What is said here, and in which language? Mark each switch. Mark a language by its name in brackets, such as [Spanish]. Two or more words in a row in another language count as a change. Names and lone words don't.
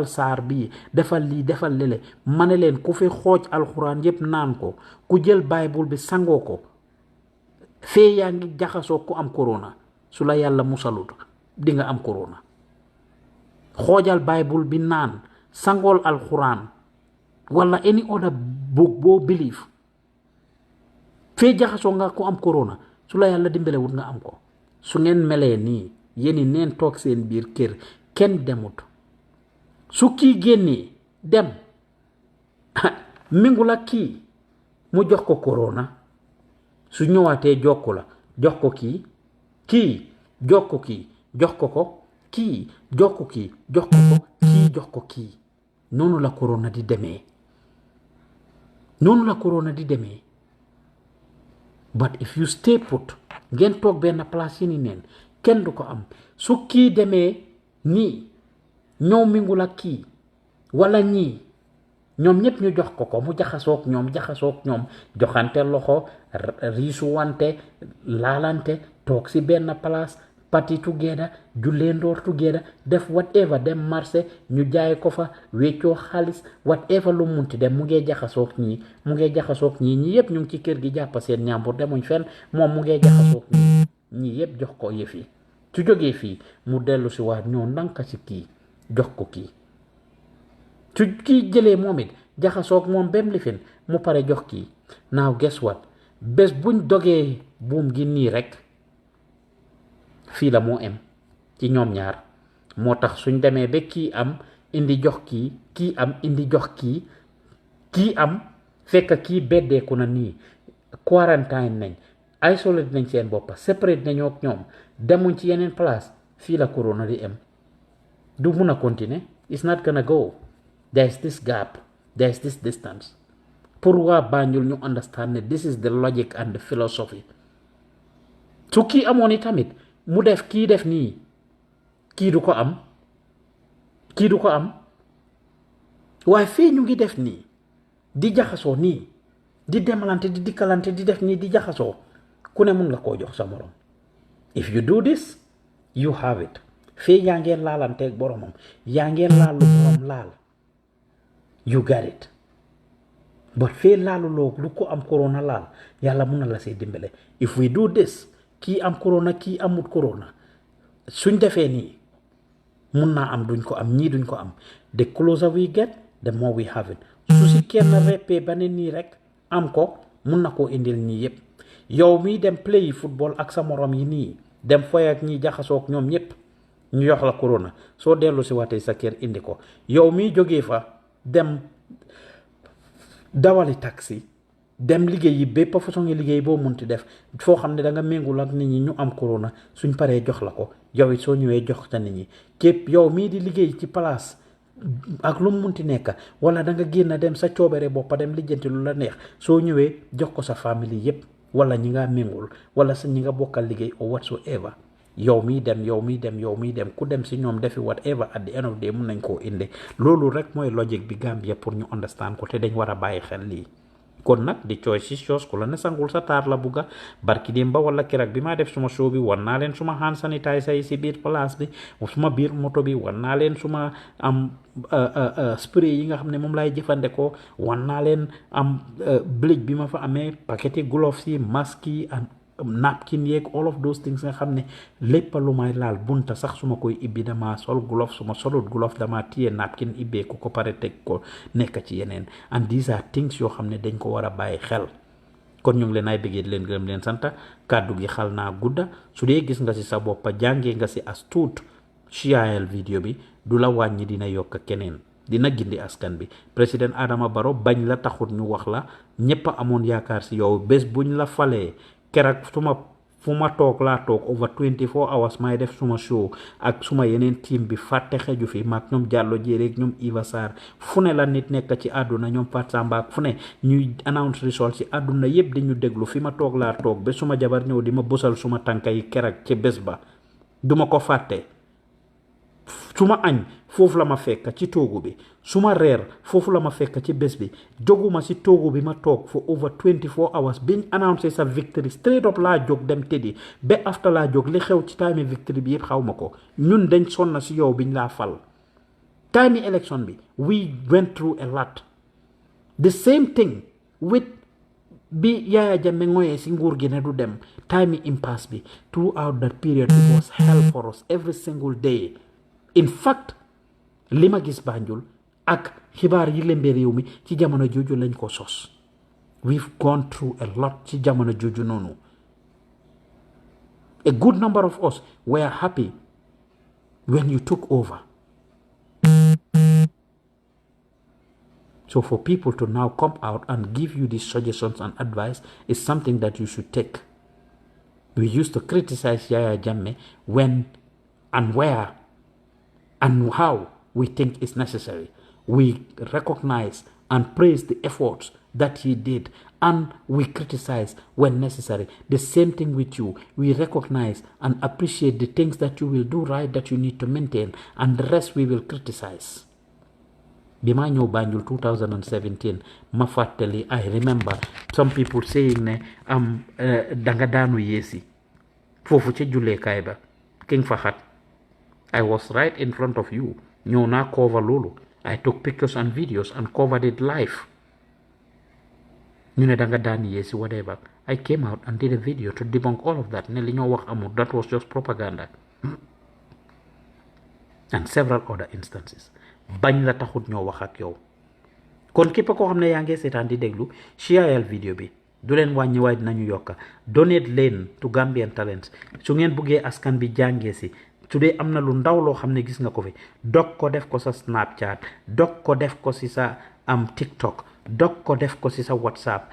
[Wolof] saar bii defal lii defal lele ma ne leen ku fi xooj alxuraan yépp naan ko ku jël bible bi sangoo ko fee yaa ngi jaxasoo ku am corona su la yàlla musalut di nga am corona xoojal bible bi naan sangool alxuraan wala [English] any other book [Wolof] boo believe fee jaxasoo nga ko am corona su la yàlla dimbalewut nga am ko su ngeen melee nii yéeni neen toog seen biir kër kenn demut su kii génnee dem mingul ak kii mu jox ko corona su ñëwaatee jokku la jox ko kii jox ko kii jox ko ko kii jox ko kii jox ko ko kii jox ko kii noonu la corona di demee [English] but if you stay put [Wolof] ngeen toog benn place yi ni neen kenn du ko am su kii demee nii ñëw mingul ak kii wala ñii ñoom ñépp ñu jox ko mu jaxasoog ñoom joxante loxo riisuwante laalante toog si benn place [English] party together [Wolof] jullee ndoor together def whatever dem marché ñu jaay ko fa weccoo xaalis whatever lu munti dem mu ngee jaxasoog ñii ñi yépp ñu ngi ci kër gi jàppa seen ñàmbur demuñ fenn moom mu ngee jaxasoog ñii yépp jox ko yëf yi su jógee fii mu dellu si waat ñoo ndanka ci kii jox ko kii su kii jëlee moom it jaxasoog moom bem lifin mu pare jox kii [English] now guess what [Wolof] bés buñ dogee buum gi nii rek fii la moo em ci ñoom ñaar moo tax suñ demee ba kii am indi jox kii am indi jox kii am fekk kii beddeeku na nii quarantine nañ isolé nañ seen boppa séparé nañoo ak ñoom demuñ ci yeneen place fii la corona di em du mun a continuer [English] it's not gonna go there is this gap there is this distance [Wolof] pour waa Banjul ñu understand ne [English] this is the logic and the philosophy [Wolof] su kii amoon i tamit mu def kii def nii kii du ko am waaye fii ñu ngi def nii di jaxasoo nii di demalante di dikkalante di def nii di jaxasoo ku ne mun nga koo jox sa morom. [English] If you do this you have it. [Wolof] fee yaa ngeen laalanteeg boromam yaa ngeen laal lu borom laal [English] you got it. [Wolof] but fee laaluloo lu ko am corona laal yàlla mun na la see dimbale. [English] if we do this [Wolof] kii am corona kii amut corona suñ defee nii mun naa am duñ ko am ñii duñ ko am. [English] the closer we get the more we have it. [Wolof] su si kenn reppee ba ne nii rek am ko mun na koo indil ñii yëpp. yow mii dem play football ak sa morom yi nii dem foy ak ñi jaxasoog ñoom ñëpp ñu yox la corona soo dellu si waatee sa kër indi ko. yow mii jógee fa dem dawali taxi dem liggéey yi bépp façon ngi liggéey boo munti def foo xam ne da nga méngul ak nit ñi ñu am corona suñ paree jox la ko yow it soo ñëwee jox ta nit ñi. képp yow mii di liggéey ci place ak lu mu munti nekk wala da nga génn dem sa coobere boppa dem lijjanti lu la neex soo ñëwee jox ko sa famille yépp wala ñi nga méngul wala sa ñi nga bokkal liggéey [English] or whatsoever. [Wolof] yow mii dem ku dem si ñoom defi whatever [English] at the end of the day [Wolof] mun nañ koo indi. loolu rek mooy logique bi Gambia pour ñu understand ko te dañ war a bàyyi xel lii. kon nag di choice si ku la ne sangul sa taar la bugga. barki dem ba wala keroog bi maa def suma show bi wan naa leen suma [English] hand sanitizer [Wolof] yi si biir place bi suma biir moto bi wan naa leen suma am spray yi nga xam ne moom laay jëfandikoo wan naa leen am bleach bi ma fa amee paqueti gloves yi masque yi napkin yeeg [English] all of those things [Wolof] nga xam ne lépp lu may laal bunta sax suma koy ibbi dama sol glove suma solut glove dama téye napkin ibbee ko pare teg ko nekk ci yeneen. [English] and these are things [Wolof] yoo xam ne dañ ko war a bàyyi xel. kon ñu ngi leen ay bëggee leen gërëm leen santa kàddu gi xal naa gudda su dee gis nga si sa boppa jàngee nga si as tuut [English] share vidéo [Wolof] bi du la wàññi dina yokk keneen dina gindi askan bi. President Adama Barrow bañ la taxut ñu wax la ñëpp amoon yaakaar si yow bés buñ la falee keroog fu ma toog laa toog [English] over 24 hours [Wolof] may def suma show ak suma yeneen team bi fàtte xeju fi maag ñoom Jallow Jéeré ñoom Iva Sarr fu ne la nit nekk ci àdduna ñoom Fat Samba fu ne ñuy [English] announce results [Wolof] ci àdduna yëpp di ñu déglu fi ma toog laa toog ba suma jabar ñëw di ma bësal suma tànka yi keroog ci bés ba duma ko fàtte. suma añ foofu la ma fekk ci toogu bi suma reer foofu la ma fekk ci bés bi jóguma si toogu bi ma toog [English] for over 24 hours [Wolof] biñ annoncé sa [English] victory straight up [Wolof] laa jóg dem tëddi ba after laa jóg li xew ci time victory bi yëpp xaw ma ko. ñun dañ sonna si yow biñ laa fal time election bi [English] we went through a lot. the same thing with [Wolof] bi Yaya Jammeh ngoyee si nguur gi ne du dem time impasse bi [English] throughout that period it was hell for us every single day. [Wolof] in fact li ma gis Banjul ak xibaar yi lembe réew mi ci jamono jooju lañ ko sos. [English] we've gone through a lot [Wolof] ci jamono jooju noonu. [English] a good number of us were happy when you took over. so for people to now come out and give you these suggestions and advice is something that you should take. we used to criticize Yaya Jammeh when and where and how we think is necessary. We recognize and praise the efforts that he did, and we criticize when necessary. The same thing with you. We recognize and appreciate the things that you will do right, that you need to maintain, and the rest we will criticize. [Wolof] Bima ñëw Banjul 2017 ma fàttali [English] I remember some people saying [Wolof] ne danga daanu yeesi foofu ca julleekaay ba King Fahad. [English] I was right in front of you. [Wolof] ñëw naa cover loolu. [English] I took pictures and videos and covered it live. [Wolof] ñu ne danga daan yeesi whatever. [English] I came out and did a video to debunk all of that. [Wolof] ne li ñoo wax amul. [English] That was just propaganda. and several other instances. [Wolof] bañ la taxut ñoo wax ak yow. kon képp koo xam ne yaa ngi seetaan di déglu [English] share video [Wolof] bi du leen wàññi waaye dinañu yokka. donate leen to Gambian Talents su ngeen buggee askan bi jàngee si. su dee am na lu ndaw loo xam ne gis nga ko fi dog ko def ko sa Snapchat dog ko def ko si sa TikTok dog ko def ko si sa WhatsApp